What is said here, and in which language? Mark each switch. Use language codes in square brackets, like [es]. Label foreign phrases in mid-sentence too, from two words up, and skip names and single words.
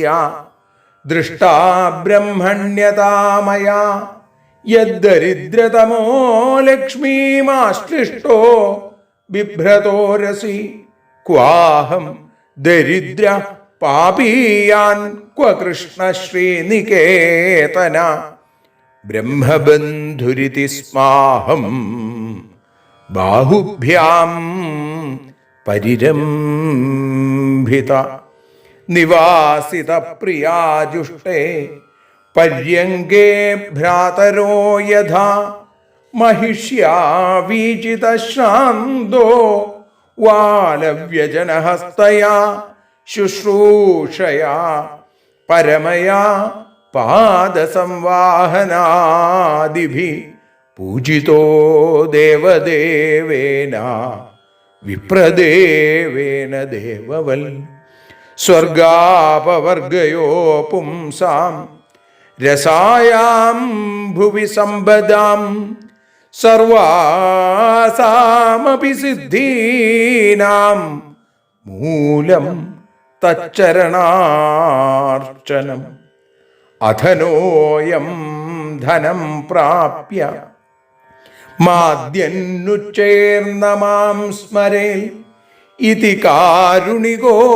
[sa] ദൃഷ്ടാ ബ്രഹ്മണ്യതാമയാ യദ്ദരിദ്രതമോ ലക്ഷ്മീമാശ്ലിഷ്ടോ ബിഭ്രതോരസി ക്വാഹം ദരിദ്ര പാപീയാൻ ക്വ കൃഷ്ണ ശ്രീനികേതന ബ്രഹ്മബന്ധുരിതി സ്മാഹം ബാഹുഭ്യാം പരിരംഭിത നിവാസിത പ്രിയാജുഷ്ടേ പര്യങ്കേ ഭ്രാതരോ യഥാ महिष्या वीचितश्रान्तो वालव्यजनहस्तया शुश्रूषया परमया पादसंवाहनादिभिः पूजितो देवदेवेन विप्रदेवेन देववल् स्वर्गापवर्गयो पुंसां रसायां भुवि सम्पदां സർവാസാമപി സിദ്ധീനാം മൂലം തച്ചരണാർച്ചനം അധനോയം ധനം പ്രാപ്യ മാദ്യന്നുച്ചേർന്ന മാം സ്മരേൽ ഇതി കാരുണികോ